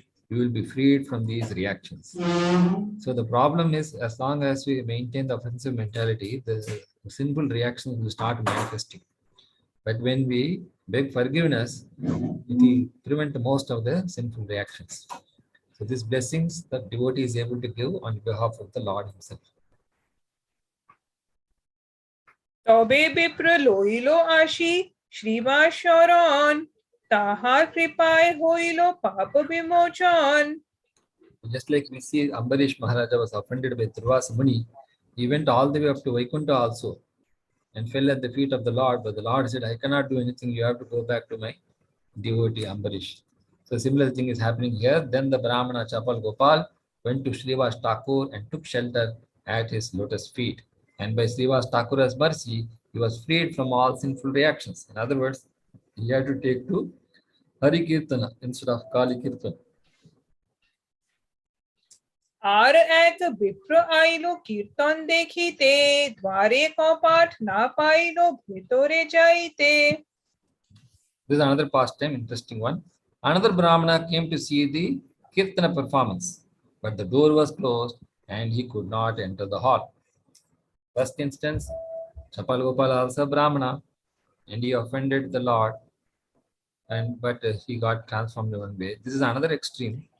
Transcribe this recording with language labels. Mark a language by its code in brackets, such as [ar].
[en] You will be freed from these reactions. So the problem is, as long as we maintain the offensive mentality, the sinful reactions will start manifesting. But when we beg forgiveness, it will prevent most of the sinful reactions. So these blessings the devotee is able to give on behalf of the Lord himself. [bn] তবে বিপ্র লইল আসি শ্রীবাস শরণ তাহার কৃপায় হইল পাপ বিমোচন. [en] Just like we see Ambarish Maharaja was offended by Durvasa Muni, he went all the way up to Vaikuntha also and fell at the feet of the Lord. But the Lord said, I cannot do anything. You have to go back to my devotee Ambarish. So similar thing is happening here. Then the Brahmana Chapal Gopal went to Srivas Thakur and took shelter at his lotus feet. And by Srivas Thakur's mercy, he was freed from all sinful reactions. In other words, he had to take to Hari Kirtana instead of Kali Kirtana. [bn] আর এক বিপ্র আইল কীর্তন দেখিতে দ্বারে কপাট না pile ভেতরে যাইতে. [en] This is another pastime, interesting one. Another Brahmana came to see the Kirtana performance, but the door was closed and he could not enter the hall. First instance, Chapal Gopal also Brahmana, and he offended the Lord, but he got transformed in one way. This is another extreme.